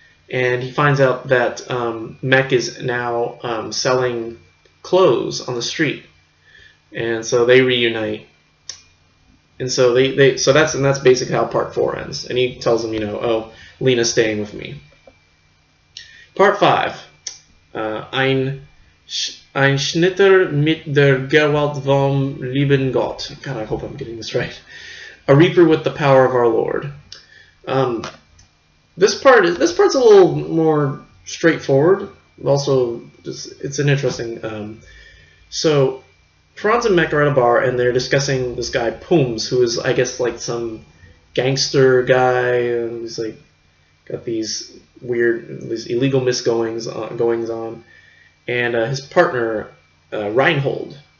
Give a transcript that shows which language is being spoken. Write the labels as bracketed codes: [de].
[en] And he finds out that Mech is now selling clothes on the street. And so they reunite. And so that's basically how part 4 ends. And he tells him, oh, Lena's staying with me. Part 5. [de] Ein Schnitter mit der Gewalt vom lieben Gott. [en] God, I hope I'm getting this right. A reaper with the power of our Lord. This part's a little more straightforward. Also, it's an interesting. So Franz and Mech are at a bar and they're discussing this guy Pooms, who is, I guess, like some gangster guy, and he's like got these illegal goings on, and his partner Reinhold.